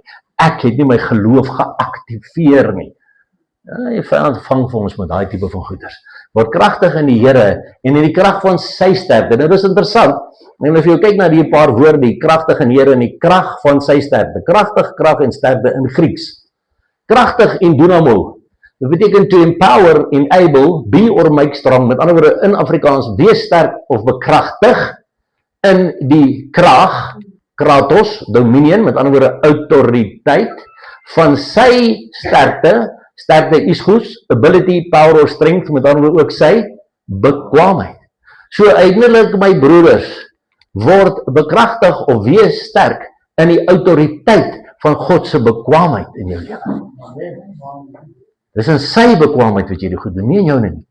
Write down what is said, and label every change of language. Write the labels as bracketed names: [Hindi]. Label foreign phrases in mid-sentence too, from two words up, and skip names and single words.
[Afrikaans] Ek het nie my geloof geaktiveer nie. Ja, die vyand vang vir ons met daai tipe van goeders. Word kragtig in die Here en in die krag van sy sterkte. Dit is interessant. En as jy kyk na die paar woorde, die kragtig in die Here en die krag van sy sterkte. Kragtig, krag en sterkte in Grieks. Kragtig en dynamo. Dit beteken [English] to empower, enable, be or make strong. [Afrikaans] Met ander woorde in Afrikaans, wees sterk of bekragtig in die krag, kratos, dominion, met ander woorde autoriteit van sy sterkte. Sterkte is goed, [English] ability, power or strength, [Afrikaans] met ander woorde ook sy bekwaamheid. So eintlik my broeders, word bekragtig of wees sterk in die autoriteit van God se bekwaamheid in jou lewe. Dis in sy bekwaamheid wat jy dit goed doen, nie in jou nie.